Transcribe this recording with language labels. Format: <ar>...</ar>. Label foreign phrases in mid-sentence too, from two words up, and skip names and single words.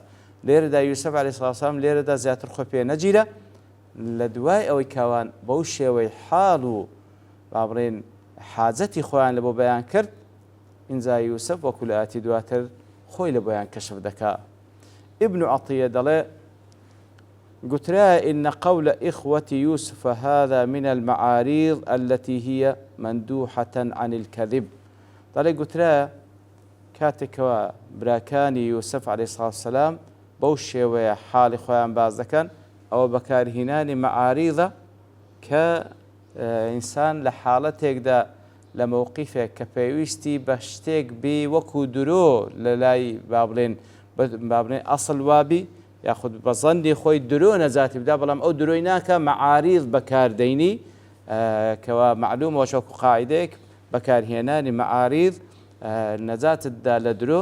<ckb>لێرەدا یوسف عەلەیهی سڵاو وسەلام لێرەدا زیاتر خۆی پێ نەگیرە لە دوای ئەوەی کاوان بەو شێوەی حاڵ و با بڵێن حاجەتی خۆیان لە بۆ بەیان کرد ئینجا یوسف وەکو لە ئاەتی دواتر خۆی لە بۆیان کەشف دەکا.</ckb> <ar>ابن عەطیە دەڵێ قترا إن قول إخوة يوسف هذا من المعاريض التي هي مندوحة عن الكذب.</ar> <ckb>دەڵێ قترا کاتێکەوە براکانی یوسف عەلەیهی سڵاو وسەلام بەو شێوەیە حاڵی خۆیان باز دەکەن ئەوە بەکارهێنانی مەعاریضە کە ئینسان لە حاڵەتێکدا لە مووقیفێک کە پێویستی بە شتێک بێ وەکو درۆ لە لای با بڵێن ئەسڵ وابی یاخود بە زەندی خۆی درۆ نەجاتی بدا بەڵام ئەو درۆی ناکە مەعاریض بەکاردەینی کەوا معلومەوە شەوکو قاعیدەیەک بەکارهێنانی مەعاریض نەجاتتدا لە درۆ.</ckb>